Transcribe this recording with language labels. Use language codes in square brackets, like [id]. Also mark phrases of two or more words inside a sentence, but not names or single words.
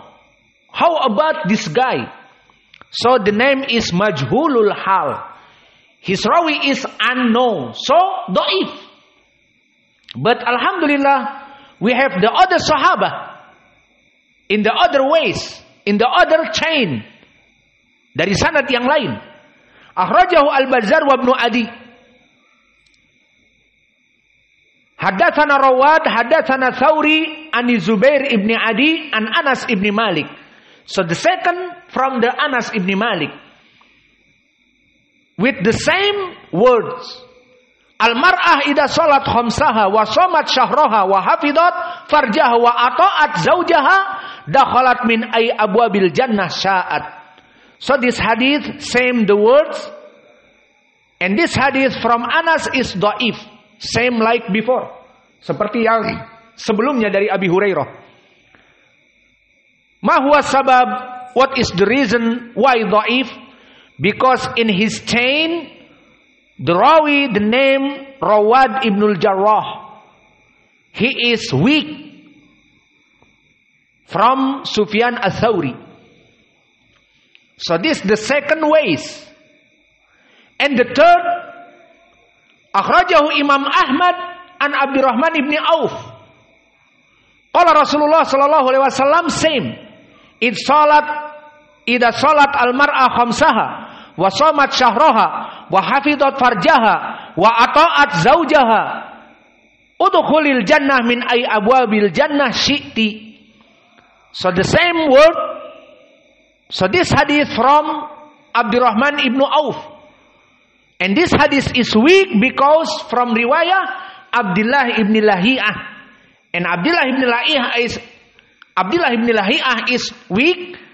[en] How about this guy? So the name is [ar] مجهول الحال. [en] His rawi is unknown. So dhaif. But alhamdulillah, we have the other sahaba in the other ways, in the other chain, [id] dari sanad yang lain. [ar] أخرجه البزار وابن عدي. حدثنا رواد، حدثنا ثوري، عن زبير بن عدي، عن أنس بن مالك. [en] So the second from the Anas ibn Malik, with the same words. [ar] المرأة إذا صلت خمسها وصامت شهرها وحفظت فرجها وأطاعت زوجها دخلت من أي أبواب الجنة شاءت. [en] So this hadith, same the words. And this hadith from Anas is dhaif. Same like before. [id] Seperti yang sebelumnya dari Abi Hurairah. [ar] ما هو سبب? [en] What is the reason why dhaif? Because in his chain, the rawi, the name Rawad ibnul Jarrah, he is weak from Sufyan al-Thawri. So this the second ways. And the third, [ar] أخرجه إمام أحمد عن عبد الرحمن بن عوف. قال رسول الله صلى الله عليه وسلم same. إذا صلت المرأة خمسها وصامت شهرها وحفظت فرجها وأطاعت زوجها ادخلي الجنة من أي أبواب الجنة شئت. [en] So the same word. So this hadith from Abdurrahman ibn Auf. And this hadith is weak because from riwayah Abdullah ibn Lahiyah. And Abdullah ibn Lahiyah is weak.